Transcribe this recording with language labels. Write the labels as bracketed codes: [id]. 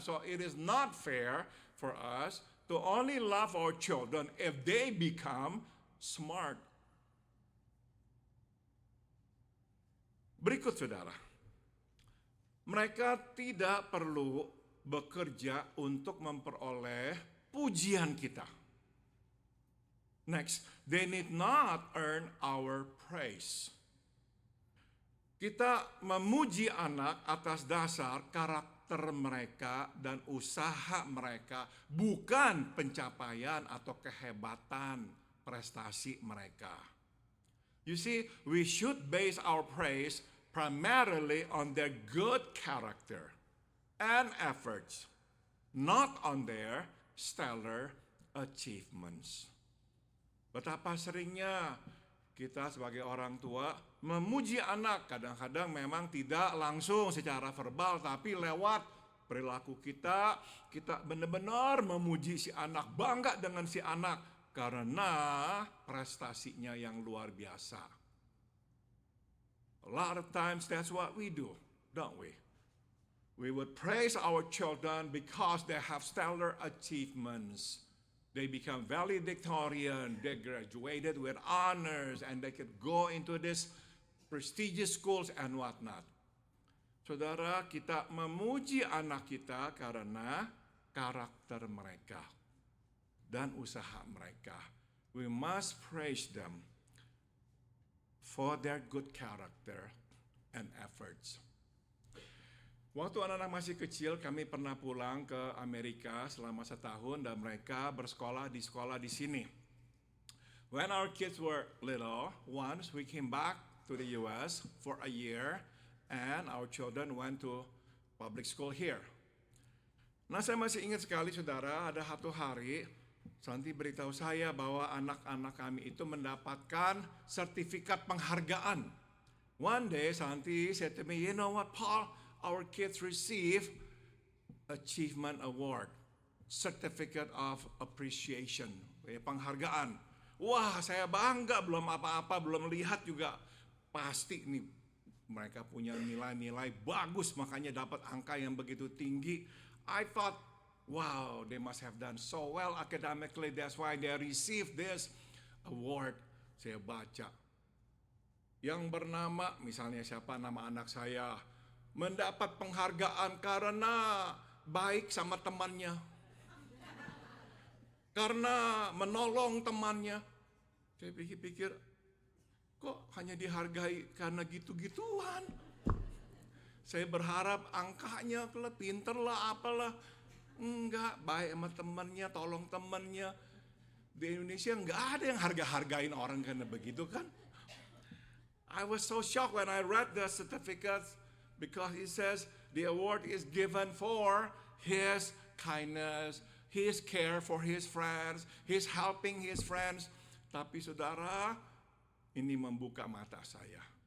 [en] So it is not fair for us to only love our children if they become smart. [id] Berikut saudara. Mereka tidak perlu bekerja untuk memperoleh pujian kita. [en] Next, they need not earn our praise. [id] Kita memuji anak atas dasar karakter mereka dan usaha mereka, bukan pencapaian atau kehebatan prestasi mereka. [en] You see, we should base our praise primarily on their good character and efforts, not on their stellar achievements. [id] Betapa seringnya kita sebagai orang tua memuji anak, kadang-kadang memang tidak langsung secara verbal, tapi lewat perilaku kita benar-benar memuji si anak, bangga dengan si anak karena prestasinya yang luar biasa. [en] A lot of times that's what we do, don't we? We would praise our children because they have stellar achievements. They become valedictorian, they graduated with honors, and they could go into these prestigious schools and whatnot. [id] Saudara, kita memuji anak kita karena karakter mereka dan usaha mereka. [en] We must praise them for their good character and efforts. [id] Waktu anak-anak masih kecil, kami pernah pulang ke Amerika selama setahun dan mereka bersekolah di sini. [en] When our kids were little, once we came back to the US for a year and our children went to public school here. [id] Nah, saya masih ingat sekali saudara, ada satu hari Santi beritahu saya bahwa anak-anak kami itu mendapatkan sertifikat penghargaan. [en] One day Santi said to me, you know what Paul, our kids receive achievement award, certificate of appreciation, penghargaan. [id] Wah, saya bangga, belum apa-apa, belum lihat juga. Pasti nih mereka punya nilai-nilai bagus, makanya dapat angka yang begitu tinggi. [en] I thought, wow, they must have done so well academically. That's why they received this award. [id] Saya baca. Yang bernama, misalnya siapa nama anak saya, mendapat penghargaan karena baik sama temannya. Karena menolong temannya. Saya pikir-pikir, kok hanya dihargai karena gitu-gituan. Saya berharap angkanya, pinter lah, apalah. Enggak, baik sama temannya, tolong temannya. Di Indonesia enggak ada yang harga-hargain orang karena begitu kan. [en] I was so shocked when I read the certificates because it says the award is given for his kindness, his care for his friends, his helping his friends. [id] Tapi saudara, ini membuka mata saya.